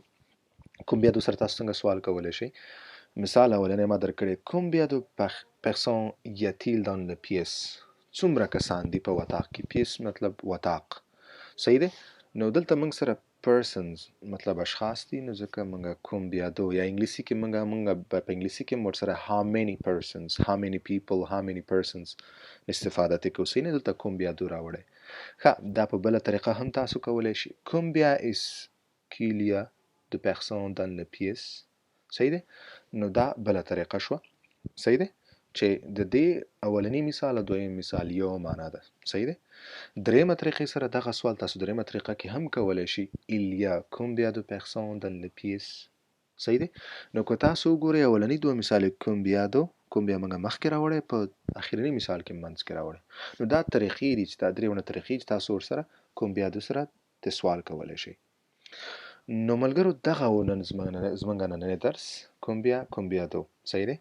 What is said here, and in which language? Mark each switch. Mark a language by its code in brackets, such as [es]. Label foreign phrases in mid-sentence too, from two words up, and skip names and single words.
[fr] combien de [ps] سره تاسو څنګه سوال کولی شئ. مثال اولنی ما درکړی [fr] combien de personnes y a-t-il dans la pièce, [ps] څومره کسان دي په وطاق کې. پیس مطلب وطاق. صحیح دی، نو دلته موږ سره persons مطلب اشخاص دي، نو ځکه موږ [fr] combien de, [ps] یا انګلیسي کې موږ په انګلیسي کې ورسره [en] how many persons، how many people، how many persons [ps] استفاده تکو. صحیح نه، دلته [fr] combien de [ps] راوړی. ښه دا په بله طریقه هم تاسو کولی شئ. [fr] Combien est-ce qu'il y a de personnes dans la pièce؟ [ps] صحیح دی؟ نو دا بله طریقه شوه. صحیح دی؟ چې د دې اولنی مثال او دویم مثال یو معنا ده. صحیح دی؟ دریمه طریقې سره دغه سوال تاسو دریمه طریقه کې هم کولی شئ. [fr] Il y a combien de personnes dans la pièce؟ [ps] صحیح دی؟ نو که تاسو وګورئ اولنی دوه مثال combien موږ مخکې راوړی، په اخرني مثال کې منځ کې راوړی. نو دا طریقې دي چې دا درېونه طریقې چې تاسو ورسره combien سره د سوال کولی شئ. نو ملګرو دغه و نن زموږ نننی درس combien صحیح دی؟